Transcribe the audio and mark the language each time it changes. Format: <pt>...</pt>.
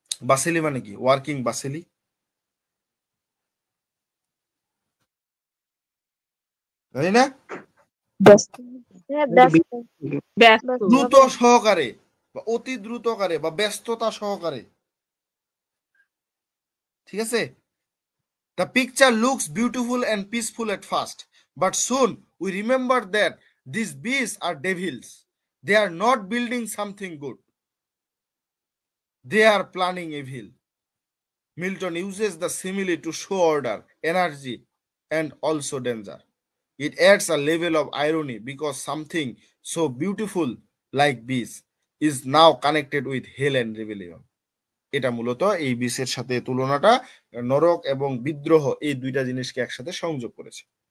<bn>Bacilli মানে কি?</bn> <en>Working bacilli,</en> <bn>তাই না? ব্যস্ত হ্যাঁ, নাকি ব্যস্ত দ্রুত সহকারে বা অতি দ্রুতকারে বা ব্যস্ততা সহকারে, ঠিক আছে?</bn> <en>The picture looks beautiful and peaceful at first, but soon we remember that these bees are devils. They are not building something good. They are planning evil. Milton uses the simile to show order, energy, and also danger. It adds a level of irony because something so beautiful like bees is now connected with hell and rebellion.</en> <bn>এটা মূলত এই বিসের সাথে তুলনাটা নরক এবং বিদ্রোহ এই দুইটা জিনিসকে একসাথে সংযোগ করেছে।</bn>